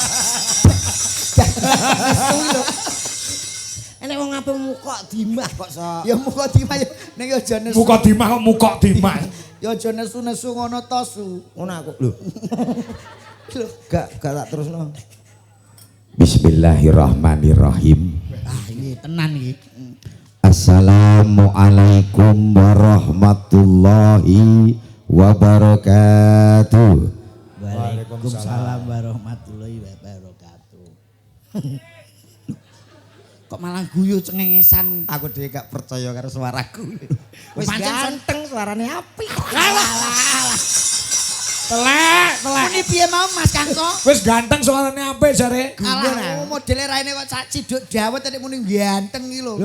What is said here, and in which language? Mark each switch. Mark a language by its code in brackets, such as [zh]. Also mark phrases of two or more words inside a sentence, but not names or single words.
[jv] Enek wong ngapa muka dimah kok so. Ya muka dimah ya ning ya aja nesu. Muka dimah kok muka dimah. Ya aja nesu-nesu ngono to su. Ngono aku lho. Gak tak terusno. [ar] بسم الله الرحمن الرحيم. [jv] Ah iki tenan iki. [ar] السلام عليكم ورحمة الله وبركاته. وعليكم السلام ورحمة الله وبركاته. [jv] Kok malah guyu cengengesan. Aku dhewe gak percaya karo suaraku. Wis ganteng suarane apik. Alah. Telek. Ini piye mau Mas Kangko? Wis ganteng suarane apik jare. Alah, modele raine kok sak ciduk dawet nek muni ganteng iki lho.